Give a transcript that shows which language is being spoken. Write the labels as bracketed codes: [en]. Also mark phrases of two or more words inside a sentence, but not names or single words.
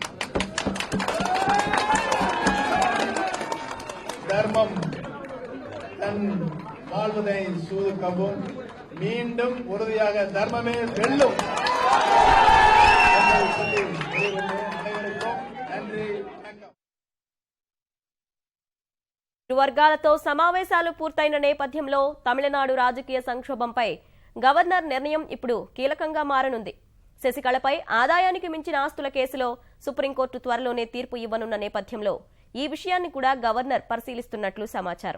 [ta] தர்மம் தன் வாழ்வதை சூதுக்கவும் மீண்டும் உறுதியாக தர்மமே வெல்லும். அனைவருக்கும் நன்றி, வணக்கம். [te] ఇరు వర్గాలతో సమావేశాలు పూర్తయిన నేపథ్యంలో తమిళనాడు రాజకీయ సంక్షోభంపై గవర్నర్ నిర్ణయం ఇప్పుడు కీలకంగా మారనుంది. శశికళపై ఆదాయానికి మించిన ఆస్తుల కేసులో సుప్రీంకోర్టు త్వరలోనే తీర్పు ఇవ్వనున్న నేపథ్యంలో ఈ విషయాన్ని కూడా గవర్నర్ పరిశీలిస్తున్నట్లు సమాచారం.